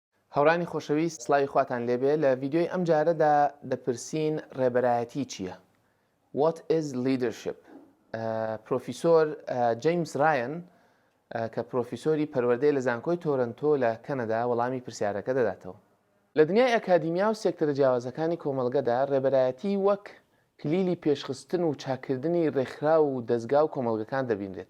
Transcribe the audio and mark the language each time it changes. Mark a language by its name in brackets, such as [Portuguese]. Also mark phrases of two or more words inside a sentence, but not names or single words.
[Central Kurdish] هەورانی خۆشەویست سڵاوی خواتان لێبێ لە ڤیدیۆی ئەم جارەدا دەپرسین ڕێبەرایەتی چییە؟ [English] What is leadership؟ [Central Kurdish] پرۆفیسۆر جەیمس ڕایەن کە پرۆفیسۆری پەروەردەی لە زانکۆی تۆرنتۆ لە کەنەدا وەڵامی پرسیارەکە دەداتەوە. لە دنیای ئەکادیمیا و سێکتەرە جیاوازەکانی کۆمەڵگەدا ڕێبەرایەتی وەک کلیلی پێشخستن و چاکردنی ڕێکخرا و دەستگا و کۆمەڵگەکان دەبینرێت.